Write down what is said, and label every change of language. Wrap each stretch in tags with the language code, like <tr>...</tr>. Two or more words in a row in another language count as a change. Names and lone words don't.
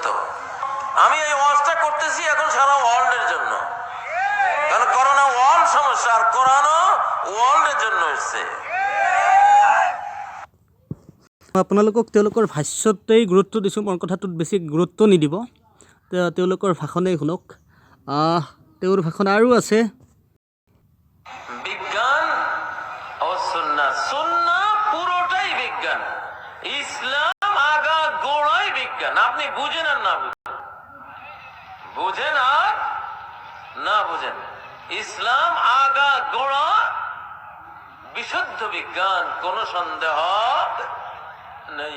<bn>আমি এই ওয়াজটা করতেছি এখন সারা ওয়ার্ল্ডের জন্য, কারণ করোনা ওয়ার্ল্ড সমস্যা আর কোরআনও ওয়ার্ল্ডের জন্য এসছে।</bn> <as>আপোনালোকক তেওঁলোকৰ ভাষ্যতেই গুৰুত্ব দিছোঁ, মোৰ কথাটোত বেছি গুৰুত্ব নিদিব। তেওঁলোকৰ ভাষণেই শুনক। তেওঁৰ ভাষণ আৰু আছে।</as> <bn>বিজ্ঞান ও সুন্নাহ, সুন্নাহ পুরোটাই বিজ্ঞান, ইসলাম আগা গোড়াই বিজ্ঞান। আপনি বুঝেন আর না বুঝেন, বুঝেন আর না বুঝেন, ইসলাম আগা গোড়া বিশুদ্ধ বিজ্ঞান, কোনো সন্দেহ নেই।</bn>